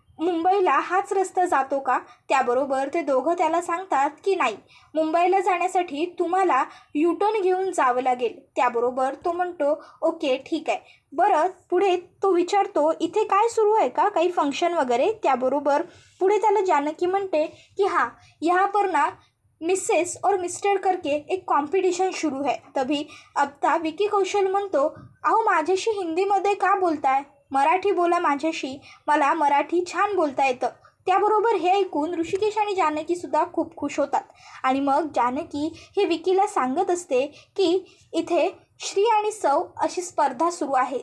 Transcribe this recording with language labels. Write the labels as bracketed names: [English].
[Marathi] मुंबईला हाच रस्ता जातो का? त्याबरोबर ते दोघं त्याला सांगतात की नाही, मुंबईला जाण्यासाठी तुम्हाला युटर्न घेऊन जावं लागेल. त्याबरोबर तो म्हणतो ओके ठीक आहे. बरं, पुढे तो विचारतो इथे काय सुरू आहे का, काही फंक्शन वगैरे? त्याबरोबर पुढे त्याला जानकी म्हणते की [Hindi] हाँ, यहाँ पर ना मिसेस और मिस्टर करके एक कॉम्पिटिशन शुरू है. [Marathi] तभी आता विकी कौशल म्हणतो अहो माझ्याशी हिंदीमध्ये का बोलताय, मराठी बोला माझ्याशी, मला मराठी छान बोलता येतं. त्याबरोबर हे ऐकून ऋषिकेश आणि जानकीसुद्धा खूप खुश होतात. आणि मग जानकी हे विकीला सांगत असते की इथे श्री आणि सौ अशी स्पर्धा सुरू आहे.